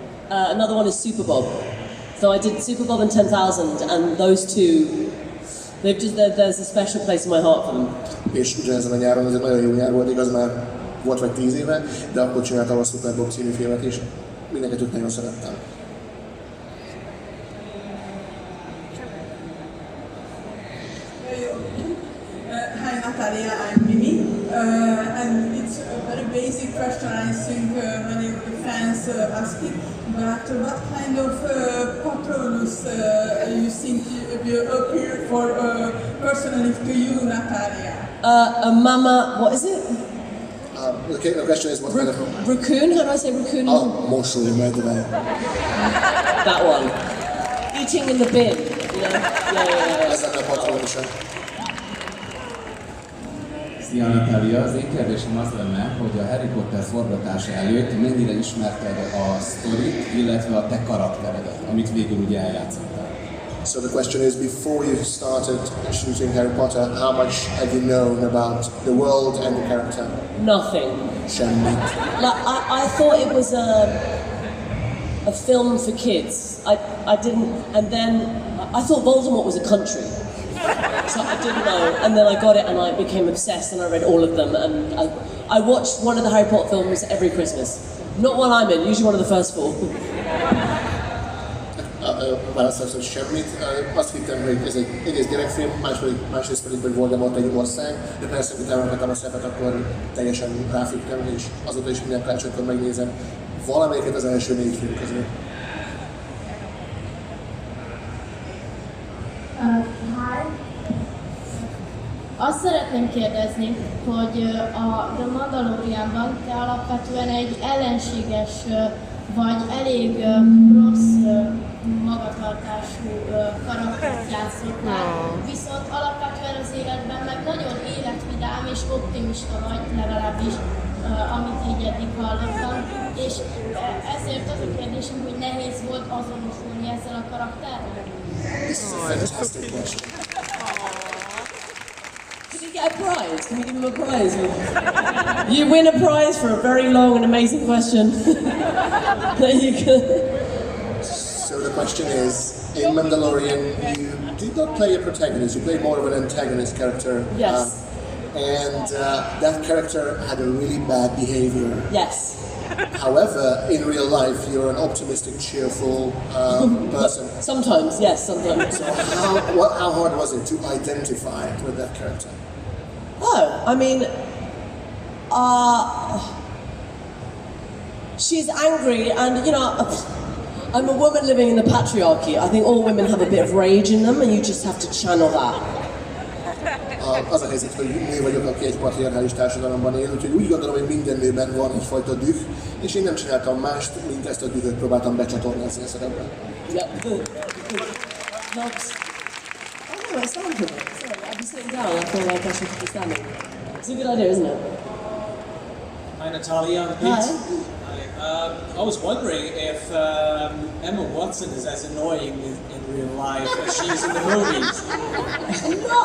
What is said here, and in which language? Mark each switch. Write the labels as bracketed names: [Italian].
[English] Another one is Super Bob. So I did Super Bob and 10,000, and those two, there's a special place in my heart for them. [Hungarian] És ugyanezen a nyáron, ez egy nagyon jó nyár volt, igaz, már volt vagy 10 éve, de akkor csináltam a Super Bob című filmet is. Mindenket nagyon szerettem. [English] Hi Natalia, I'm Mimi, and it's a very basic question. I think many of the fans ask it, but what kind of patronus you think will appear for personally to you, Natalia? A mama, what is it? The question is what kind of... Raccoon? How do I say raccoon? [Hungarian] Oh, mosoly medve. [English] That one. Eating in the bin, you know? Yeah. [Hungarian] Ez lenne a patronusa. Szia Natalia, az én kérdésem az lenne, hogy a Harry Potter forgatása előtt mennyire ismerted a sztorit, illetve a te karakteredet, amit végül ugye eljátszottál. [English] So the question is, before you started shooting Harry Potter, how much have you known about the world and the character? Nothing. [Hungarian] Semmit. [English] Like, I thought it was a film for kids. I didn't, and then I thought Voldemort was a country. So I didn't know, and then I got it and I became obsessed and I read all of them, and I watched one of the Harry Potter films every Christmas. Not one I'm in, usually one of the first four. [Hungarian] Válaszolsz, hogy semmit. Azt hittem, hogy ez egy egész gyerekfilm, másrészt pedig, hogy Voldemort egy ország, de persze, hogy elmentem a szerepet, akkor teljesen ráfügtem, és azóta is minden karácsonykor megnézem valamelyiket az első 4 film közül. Azt szeretném kérdezni, hogy a The Mandalorianban te alapvetően egy ellenséges vagy elég rossz magatartású karaktert játszottál, viszont alapvetően az életben meg nagyon életvidám és optimista vagy, legalábbis amit így eddig hallottam, és ezért az a kérdésem, hogy nehéz volt azonosulni ezzel a karakterrel? [English] This is a fantastic question. Did he get a prize? Can we give him a prize? You win a prize for a very long and amazing question. There you go. So the question is, in Mandalorian, you did not play a protagonist, you played more of an antagonist character. Yes. And that character had a really bad behavior. Yes. However, in real life, you're an optimistic, cheerful person. Sometimes, yes, sometimes. So how hard was it to identify with that character? Oh, I mean, she's angry, and you know, I'm a woman living in the patriarchy. I think all women have a bit of rage in them, and you just have to channel that. [Hungarian] Az a helyzet, hogy nő vagyok, aki egy patriarchális társadalomban él, úgyhogy úgy gondolom, hogy minden nőben van egyfajta düh, és én nem csináltam mást, mint ezt a dühöt próbáltam becsatornázni a szerepben. [English] Yeah. Helps. Oh no, it's not good. Sorry, I've been sitting down. I feel like I should be standing. It's a good idea, isn't it? Hi Natalia, I'm Pete. Hi. I was wondering if Emma Watson is as annoying in real life as she is in the movies.